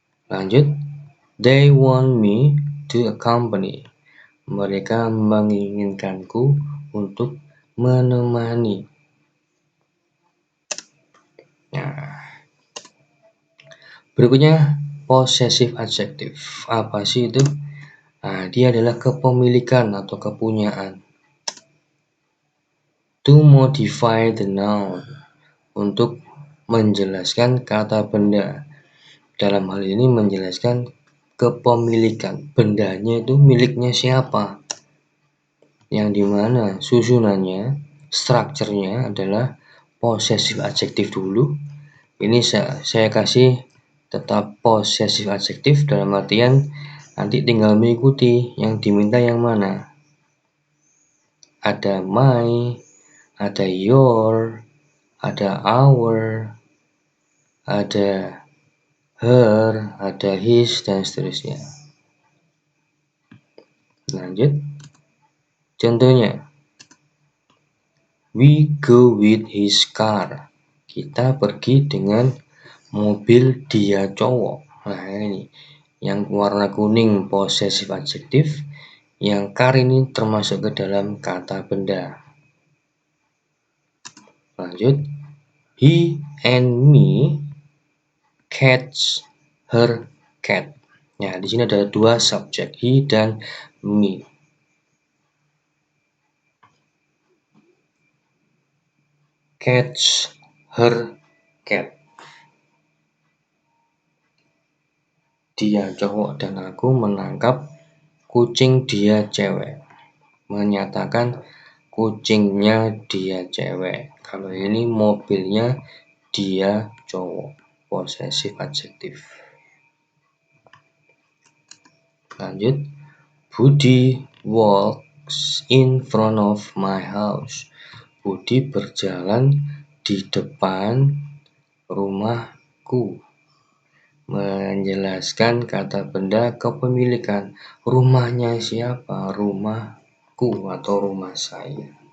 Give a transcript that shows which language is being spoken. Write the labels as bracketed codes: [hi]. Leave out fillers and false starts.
[id] Lanjut, [en] they want me to accompany. [id] Mereka menginginkanku untuk menemani. Nah, berikutnya possessive adjective. Apa sih itu? Nah, dia adalah kepemilikan atau kepunyaan. [en] To modify the noun, [id] untuk menjelaskan kata benda. Dalam hal ini menjelaskan kepemilikan. Bendanya itu miliknya siapa? Yang dimana susunannya, strukturnya adalah possessive adjective dulu. Ini saya kasih tetap possessive adjective dalam artian nanti tinggal mengikuti yang diminta yang mana. Ada my, ada your, ada our, ada her, ada his, dan seterusnya. Lanjut. Contohnya, [en] we go with his car. [id] Kita pergi dengan mobil dia cowok. Nah, ini yang warna kuning possessive adjective, yang car ini termasuk ke dalam kata benda. Lanjut, [en] he and me catch her cat. [id] Nah, di sini ada dua subjek, he dan me. [en] Catch her cat. [id] Dia cowok dan aku menangkap kucing dia cewek. Menyatakan kucingnya dia cewek. Kalau ini mobilnya dia cowok. [en] Possessive adjective. [id] Lanjut. [en] Budi walks in front of my house. [id] Budi berjalan di depan rumahku. Menjelaskan kata benda kepemilikan. Rumahnya siapa? Rumahku atau rumah saya.